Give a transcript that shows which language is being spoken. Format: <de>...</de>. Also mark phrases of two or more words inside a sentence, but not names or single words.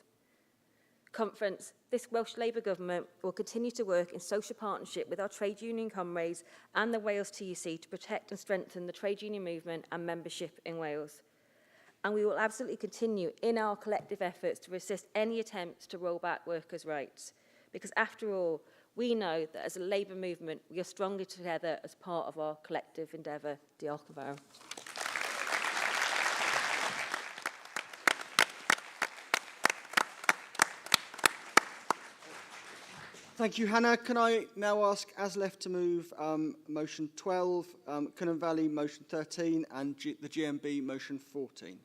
<en>Conference, this Welsh Labour government will continue to work in social partnership with our trade union comrades and the Wales TUC to protect and strengthen the trade union movement and membership in Wales. And we will absolutely continue in our collective efforts to resist any attempts to roll back workers' rights. Because after all, we know that as a Labour movement, we are stronger together as part of our collective endeavour.</en> <cy>Diolch yn fawr.</cy> <en>Thank you, Hannah. Can I now ask Aslef to move motion 12, Cynon Valley motion 13 and the GMB motion 14?</en>